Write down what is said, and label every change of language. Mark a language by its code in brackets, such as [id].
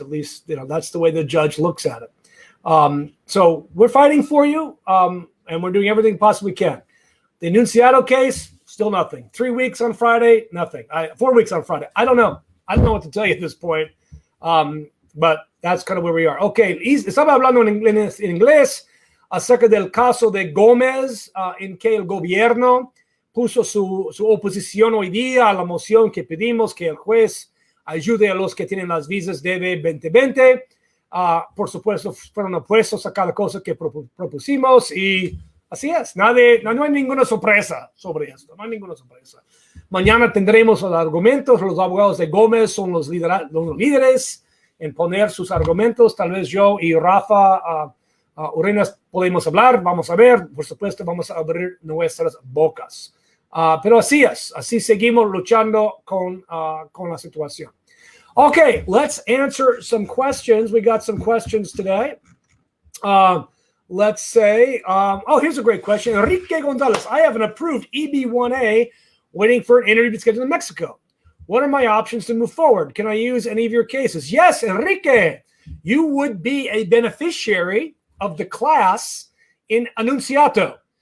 [en] At least, that's the way the judge looks at it. So we're fighting for you, and we're doing everything possible we can. The Enunciado case, still nothing. 3 weeks on Friday, nothing. 4 weeks on Friday. I don't know. I don't know what to tell you at this point. But that's kind of where we are. [es] Okay, estaba hablando en inglés acerca del caso de Gómez, en que el gobierno puso su oposición hoy día a la moción que pedimos que el juez ayude a los que tienen las visas DV 2020. Por supuesto, fueron opuestos a cada cosa que propusimos y así es. No hay ninguna sorpresa sobre esto. No hay ninguna sorpresa. Mañana tendremos los argumentos. Los abogados de Gómez son los líderes en poner sus argumentos. Tal vez yo y Rafa Urenas podemos hablar. Vamos a ver. Por supuesto, vamos a abrir nuestras bocas. Pero así es. Así seguimos luchando con la situación. [en] Okay, let's answer some questions. We got some questions today. Let's say, here's a great question. Enrique Gonzalez, I have an approved EB-1A waiting for an interview scheduled in Mexico. What are my options to move forward? Can I use any of your cases? Yes, Enrique, you would be a beneficiary of the class in Anunciato.